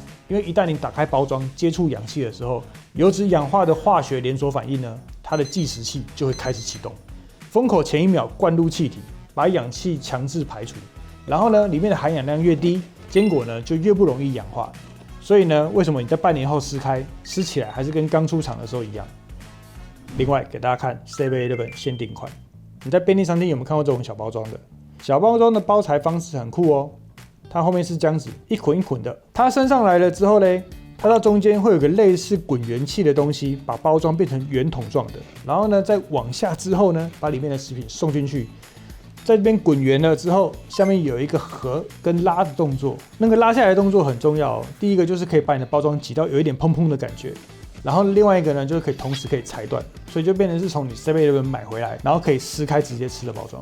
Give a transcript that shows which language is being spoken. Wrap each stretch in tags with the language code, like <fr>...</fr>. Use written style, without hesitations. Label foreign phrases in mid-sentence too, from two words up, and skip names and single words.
<zh>因為一旦你打開包裝，接觸氧氣的時候，油脂氧化的化學連鎖反應呢，它的計時器就會開始啟動。封口前1秒灌入氣體，把氧氣強制排除，然後呢，裡面的含氧量越低，堅果呢就越不容易氧化。所以呢，為什麼你在半年後撕開，吃起來還是跟剛出廠的時候一樣？另外給大家看 7-Eleven 限定款，你在便利商店有沒有看過這種小包裝的？小包裝的包材方式很酷哦，它後面是漿子，一捆一捆的。它升上來了之後呢，它到中間會有個類似滾圓器的東西，把包裝變成圓筒狀的。然後呢，再往下之後呢，把裡面的食品送進去，在這邊滾圓了之後，下面有一個合跟拉的動作。那個拉下來的動作很重要哦。第一個就是可以把你的包裝擠到有一點砰砰的感覺，然後另外一個呢，就是可以同時可以裁斷，所以就变成是從你 7-Eleven 買回來，然後可以撕開直接吃的包装。</zh>